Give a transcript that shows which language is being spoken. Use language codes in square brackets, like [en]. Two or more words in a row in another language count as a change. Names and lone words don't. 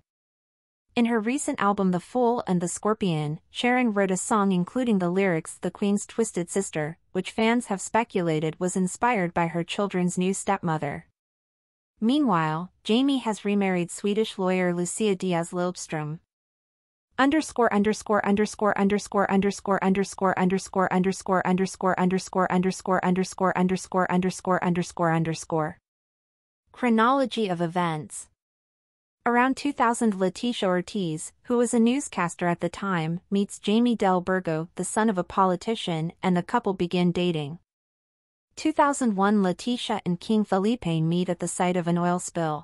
[en] In her recent album The Fool and the Scorpion, Sharon wrote a song including the lyrics "The Queen's Twisted Sister," which fans have speculated was inspired by her children's new stepmother. Meanwhile, Jaime has remarried Swedish lawyer Lucia Diaz Lilbström. Underscore underscore underscore underscore underscore underscore underscore underscore underscore underscore underscore underscore underscore underscore underscore underscore. Chronology of events. Around 2000, Letitia Ortiz, who was a newscaster at the time, meets Jaime Del Burgo, the son of a politician, and the couple begin dating. 2001, Letitia and King Philip meet at the site of an oil spill.